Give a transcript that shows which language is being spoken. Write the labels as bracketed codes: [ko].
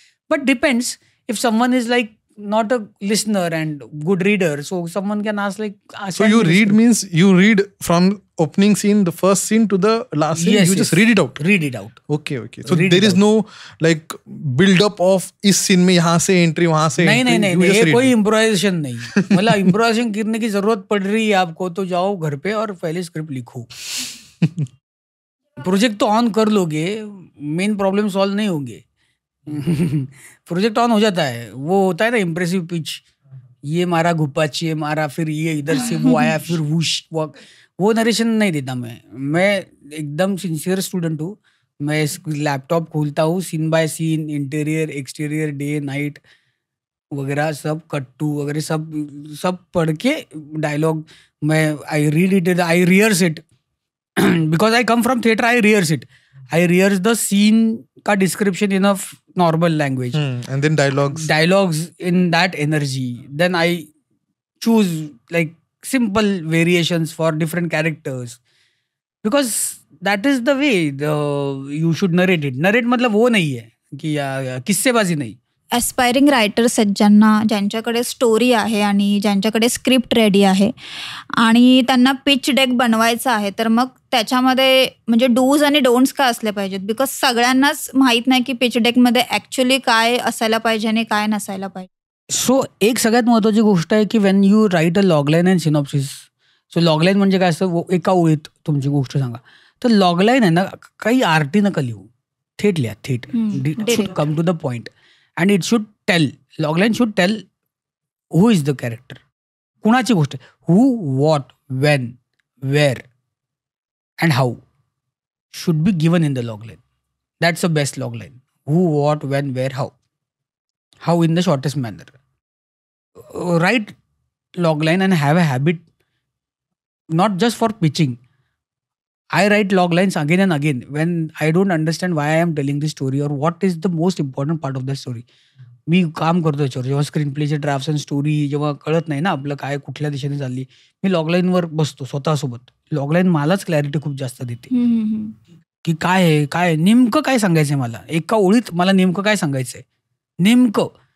[en] But depends, if someone is like not a listener and good reader, so someone can ask like so you read means you read from opening scene, the first scene to the last scene. Yes, you just read it out. Okay. So Read there is no like build up of [hi] इस scene में यहाँ से entry वहाँ से नहीं, ये कोई improvisation नहीं. मतलब improvisation करने की जरूरत पड़ रही है आपको तो जाओ घर पे और पहले स्क्रिप्ट लिखो. प्रोजेक्ट तो ऑन कर लोगे, मेन प्रॉब्लम सॉल्व नहीं होंगे. प्रोजेक्ट ऑन हो जाता है, वो होता है ना इम्प्रेसिव पिच, ये मारा घुपाची है मारा, फिर ये इधर से वो आया, फिर वुश, वो नरेशन नहीं देता मैं एकदम सिंसियर स्टूडेंट हूँ. मैं लैपटॉप खोलता हूँ, scene bye scene, interior exterior, day night वगैरह सब, कट्टू वगैरह सब पढ़ के डायलॉग मैं [en] I read it, I rehearse it. Because I come from theatre, I rehearse it. I rehearse the scene का description in a normal language. And then dialogues in that energy. Then I choose like simple variations for different characters. Because that is the way you should narrate it. [hi] Narrate मतलब वो नहीं है कि किस्सेबाजी नहीं. [mr] Aspiring writers आहेत ज्यांच्याकडे story आहे आणि ज्यांच्याकडे स्क्रिप्ट रेडी आहे आणि त्यांना पिच डेक बनवायचा आहे, तर मग त्याच्यामध्ये म्हणजे डूज आणि डोंट्स काय असले पाहिजेत? बिकॉज सगळ्यांनाच माहीत नाही की पिच डेकमध्ये ॲक्च्युली काय असायला पाहिजे आणि काय नसायला पाहिजे. सो एक सगळ्यात महत्त्वाची गोष्ट आहे की [en] When you write a logline and synopsis. [mr] So लॉगलाईन म्हणजे काय असतं, एका ओळीत तुमची गोष्ट सांगा. तर लॉगलाईन आहे ना, काही आरटी नका लिहू, थेट लिहा, थेट. [en] It should come to the point. And it should tell, logline should tell who is the character. [mr] कुणाची गोष्ट, [en] who, what, when, where and how should be given in the logline. That's the best logline. Who, what, when, where, how. How in the shortest manner. Write logline and have a habit, not just for pitching. I write log lines again and again when I don't understand why I am telling this story or what is the most important part of the story. [mr] मी काम करतो याच्यावर, जेव्हा screen प्लेचे drafts and story जेव्हा कळत नाही ना आपलं काय कुठल्या दिशेने चालली, मी लॉगलाईनवर बसतो स्वतःसोबत. लॉगलाईन मलाच क्लॅरिटी खूप जास्त देते की काय आहे, काय नेमकं काय सांगायचंय मला, एका ओळीत मला नेमकं काय सांगायचंय नेमकं.